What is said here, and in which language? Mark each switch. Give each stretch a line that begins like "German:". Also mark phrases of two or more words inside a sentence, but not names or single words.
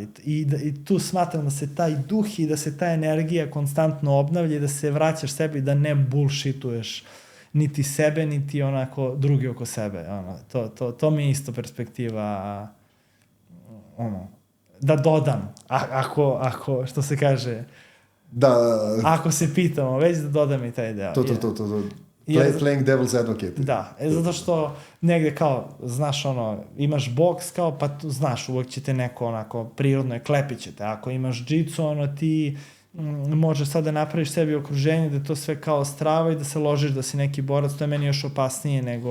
Serbian: I tu smatram da se taj duh i da se ta energija konstantno obnavlja i da se vraćaš sebi, da ne bullshituješ niti sebe, niti drugi oko sebe. To mi je isto perspektiva da dodam, ako, što se kaže, Da, ako se pitamo, već da dodam i taj deo. to.
English: Playing devil's advocate.
Serbian: Da, zato što negde kao, znaš imaš boks kao, pa znaš, uvek će te neko onako, prirodno je, klepit će te. Ako imaš džicu, ti možeš sad da napraviš sebi okruženje, da to sve kao strava i da se ložiš da si neki borac, to je meni još opasnije nego...